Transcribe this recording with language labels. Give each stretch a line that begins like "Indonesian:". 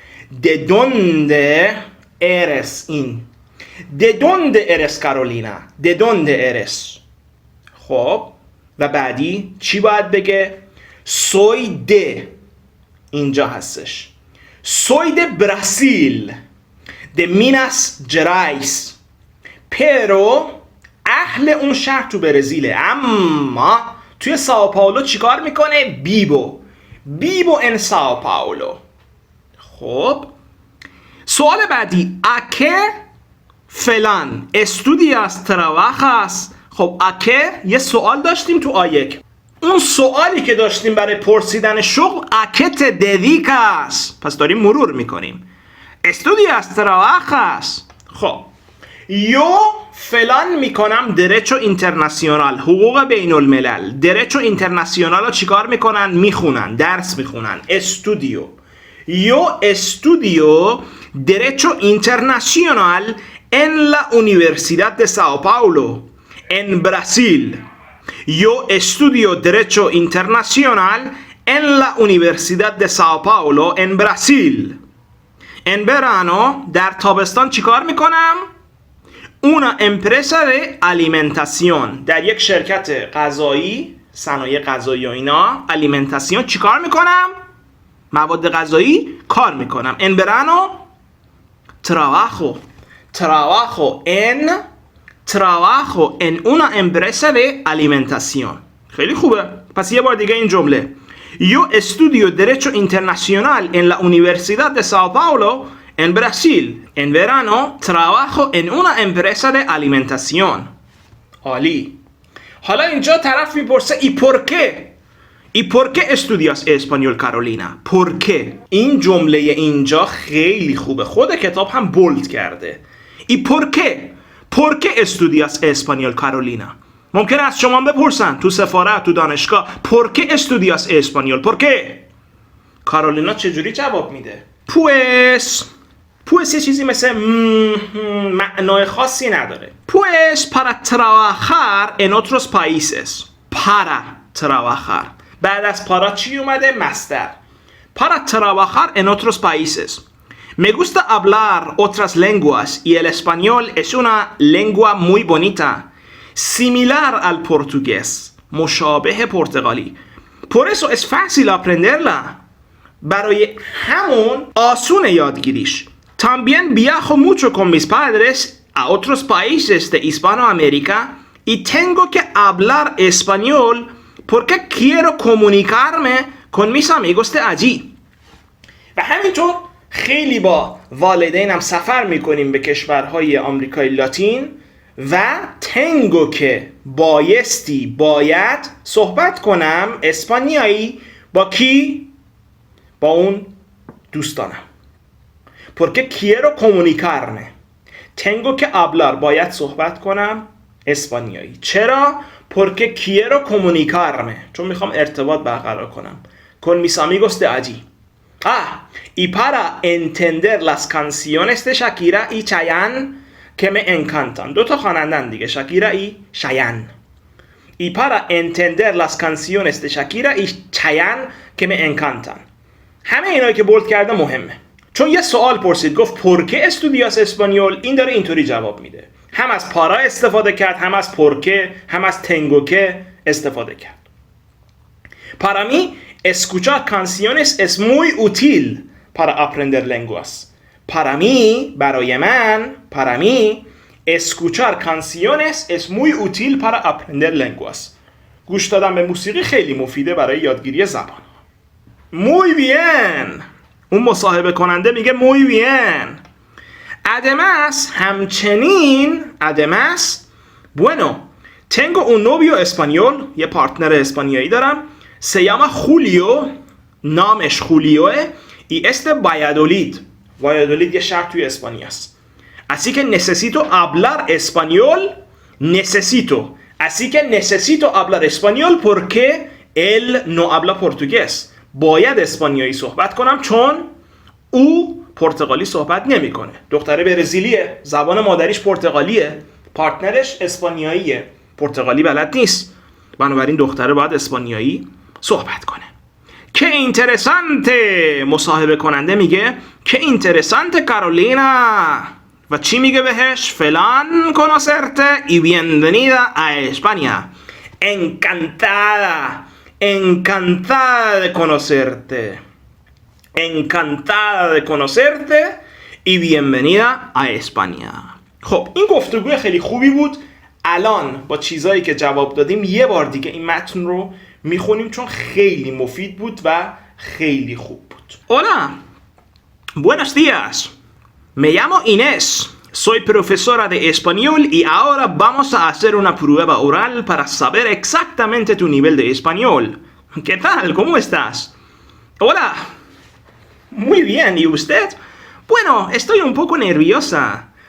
Spanish: ¿De dónde eres
Persian: این؟
Spanish: ¿De dónde eres Carolina? ¿De dónde eres؟
Persian: خب و بعدی چی باید بگه؟
Spanish: soy de
Persian: اینجا هستش.
Spanish: soy de Brasil de Minas Gerais pero
Persian: اهل اون شهر تو برزیله، اما توی ساو پائولو چیکار میکنه؟ بیبو ان ساو پائولو. خب سوال بعدی اکه فلان استودیاس
Spanish: trabajas.
Persian: خب اکه یه سوال داشتیم تو آیک، اون سوالی که داشتیم برای پرسیدن شغل اکه ته ددیکاس، پس داریم مرور میکنیم. استودیاس
Spanish: trabajas.
Persian: خب یو فلان میکنم درچو اینترناسیونال، حقوق بین الملل. درچو اینترناسیونال رو چیکار میکنن؟ میخونن، درس میخونن.
Spanish: استودیو. Yo estudio Derecho Internacional en la Universidad de Sao Paulo, en Brasil. Yo estudio Derecho Internacional en la Universidad de Sao Paulo, en Brasil. En verano,
Persian: در تابستان چیکار میکنم؟
Spanish: Una empresa de alimentación.
Persian: در یک شرکت غذایی، صنایع غذایی و اینا،
Spanish: alimentación
Persian: چیکار میکنم؟ مواد غذایی کار میکنم.
Spanish: En verano trabajo en una empresa de alimentación.
Persian: خیلی خوبه. پس یه بار دیگه این جمله.
Spanish: Yo estudio Derecho Internacional en la Universidad de Sao Paulo, en Brasil. En verano trabajo en una empresa de alimentación.
Persian: عالی. حالا اینجا طرف میپرسه
Spanish: ¿Y por qué؟ ¿Y por qué estudias español Carolina?
Persian: ¿Por qué؟ این جمله اینجا خیلی خوبه. خود کتاب هم بولد کرده.
Spanish: ¿Y por qué؟ ¿Por qué estudias español Carolina؟
Persian: ممکنه از شما بپرسن تو سفارت، تو دانشگاه
Spanish: ¿Por qué estudias español؟ ¿Por qué؟
Persian: کارولینا چجوری جواب میده؟
Spanish: Pues
Persian: یه چیزی مثل معنای خاصی نداره.
Spanish: Pues para trabajar en otros países. Para trabajar.
Persian: بعد از پارا چی اومده؟ مصدر.
Spanish: Para trabajar en otros países. Me gusta hablar otras lenguas y el español es una lengua muy bonita, similar al portugués,
Persian: مشابه پرتغالی.
Spanish: Por eso es fácil aprenderla.
Persian: برای همون آسون یادگیریش.
Spanish: También viajo mucho con mis padres a otros países de Hispanoamérica y tengo que hablar español porque quiero comunicarme con mis amigos de allí.
Persian: و همینطور خیلی با والدینم سفر میکنیم به کشورهای آمریکای لاتین و تنگو که باید صحبت کنم اسپانیایی با کی؟ با اون دوستانم.
Spanish: porque quiero comunicarme. tengo que hablar
Persian: باید صحبت کنم اسپانیایی. چرا؟
Spanish: porque quiero comunicarme
Persian: چون میخوام ارتباط برقرار کنم
Spanish: con mis amigos de allí. Y para entender las canciones de Shakira y Chayanne que me encantan.
Persian: دو تا خوانندن دیگه، شاکیرا y Chayanne.
Spanish: Y para entender las canciones de Shakira y Chayanne que me encantan.
Persian: همه اینایی که بولد کرده مهمه، چون یه سوال پرسید، گفت پرکه استودیاس اسپانیول. این داره اینطوری جواب میده، هم از پارا استفاده کرد، هم از پرکه، هم از تنگوکه استفاده کرد.
Spanish: Para mí, escuchar canciones es muy útil para aprender lenguas. Para mí,
Persian: برای من،
Spanish: para mí, escuchar canciones es muy útil para aprender lenguas.
Persian: گوش دادن به موسیقی خیلی مفیده برای یادگیری زبان.
Spanish: Muy bien.
Persian: اون مصاحبه کننده میگه
Spanish: muy bien. Además,
Persian: همچنین،
Spanish: además, bueno, tengo un novio español,
Persian: یه پارتنر اسپانیایی دارم.
Spanish: Se llama Julio,
Persian: نامش خولیوه.
Spanish: Y este Valladolid.
Persian: Valladolid یه شهر توی اسپانیا است.
Spanish: Así que necesito hablar español. Necesito. Así que necesito hablar español porque él no habla portugués.
Persian: باید اسپانیایی صحبت کنم چون او پرتغالی صحبت نمیکنه. دختره برزیلیه، زبان مادریش پرتغالیه، پارتنرش اسپانیاییه، پرتغالی بلد نیست. بنابراین دختره باید اسپانیایی صحبت کنه. که اینترسانته. مصاحبه کننده میگه که اینترسانته کارولینا. و چی میگه بهش؟ فلان
Spanish: conocerte y bienvenida a España. Encantada. Encantada de conocerte. Encantada de conocerte y bienvenida a España.
Persian: خب این گفتگوی خیلی خوبی بود. الان با چیزایی که جواب دادیم یه بار دیگه این متن رو میخونیم چون خیلی مفید بود و خیلی خوب بود.
Spanish: Hola. Buenos días. Me llamo Inés. Soy profesora de español y ahora vamos a hacer una prueba oral para saber exactamente tu nivel de español. ¿Qué tal? ¿Cómo estás? Hola. Muy bien. ¿Y usted? Bueno, estoy un poco nerviosa.